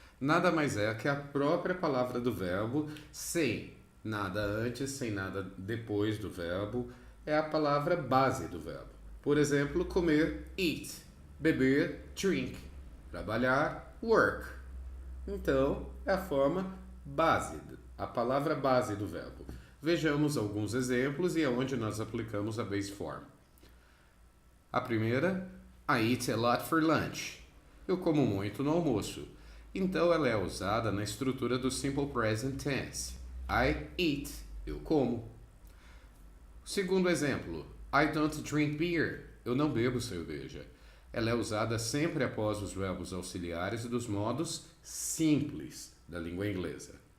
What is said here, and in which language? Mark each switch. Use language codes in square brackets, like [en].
[pt] Nada mais é que a própria palavra do verbo, sem nada antes, sem nada depois do verbo, é a palavra base do verbo. Por exemplo, comer, eat, beber, drink, trabalhar, work. Então, é a forma base, a palavra base do verbo. Vejamos alguns exemplos e aonde nós aplicamos a base form. A primeira, [en] I eat a lot for lunch. [pt] Eu como muito no almoço. Então ela é usada na estrutura do simple present tense. [en] I eat, [pt] eu como. Segundo exemplo, [en] I don't drink beer. [pt] Eu não bebo cerveja. Ela é usada sempre após os verbos auxiliares dos modos simples da língua inglesa.